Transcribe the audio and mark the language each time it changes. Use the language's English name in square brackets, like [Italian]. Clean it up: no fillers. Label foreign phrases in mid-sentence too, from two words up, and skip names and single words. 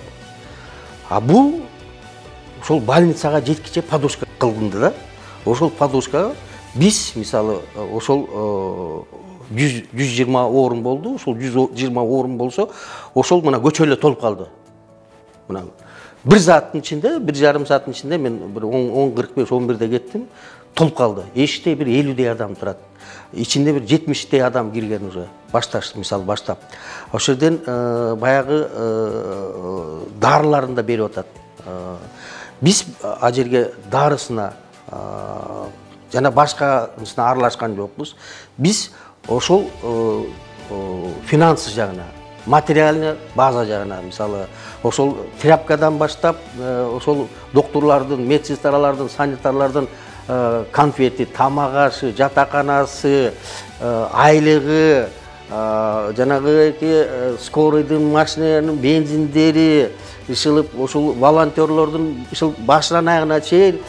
[Kyrgyz] Бул ошол больницага жеткиче подушка кылынды да. Ошол подушкага биз мисалы ошол 120 орун болду. Ошол 120 орун болсо, ошол мына көчө эле толуп калды. [Turkish] Мына bir saatin içinde, 1,5 saatin içinde ben 10:45-11'de gittim, [Kyrgyz] толуп калды. Эшикте bir 50'dey адам турат. [Turkish] İçinde bir [Kyrgyz] 70'dey адам кирген уже. Мисалы баштап. Ошол жерден баягы дарыларын да берип атат. Биз ал жерге дарысына жана башкасына аралашкан жокпуз. Биз ошол финансы жагына, [Russian] материальный база [Kyrgyz] жагына, мисалы ошол тряпкадан баштап, ошол докторлордун, медсестралардын, санитарлардын конфети, тамак ашы, жатаканасы, айлыгы, жанагы скорыйдын машинанын бензиндери ишылып, ошол волонтерлордун ишыл башынан аягына чейин